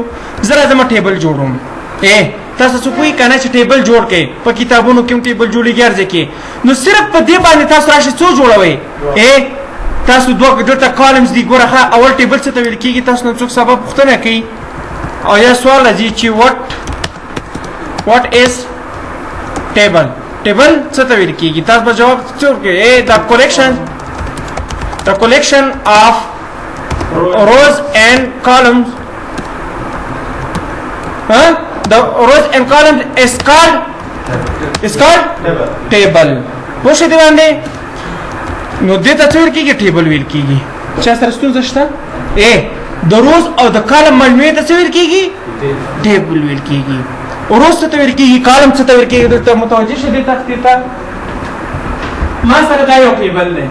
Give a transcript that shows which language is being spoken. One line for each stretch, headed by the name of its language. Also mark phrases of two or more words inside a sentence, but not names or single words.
Pashto: زه راځم ټیبل جوړوم. تاسو څوک وایي که نه چې ټیبل جوړ کړئ؟ په کتابونو کې هم ټیبل جوړېږي هر ځای کې. نو صرف په دې باندې تاسو راشئ څو جوړوئ. تاسو دوه دلته کالمز دي. ګوره ښه اول ټیبل څه ته ویل کېږي؟ تاسو نه څوک سبا پوښتنه کوي او یا سوال راځي چې
English: what is table؟
Pashto: ټیبل څه ته ویل کېږي؟ تاسو به جواب څه ورکوئ؟
English: the collection of rows and columns. The rows and columns is called table.
Pashto: پوه شئ دې باندې؟ نو دې ته څه ویل کېږي؟ ټیبل ویل کېږي. چا سره ستونزه شته؟ د روز او د کالم مجموعې ته څه ویل کېږي؟ ټیبل ویل کېږي. روز څه ته ویل کېږي؟ کالم څه ته ویل کېږي؟ دلته متوجه شئ دې تختې ته. ما سره دا یو ټیبل دی.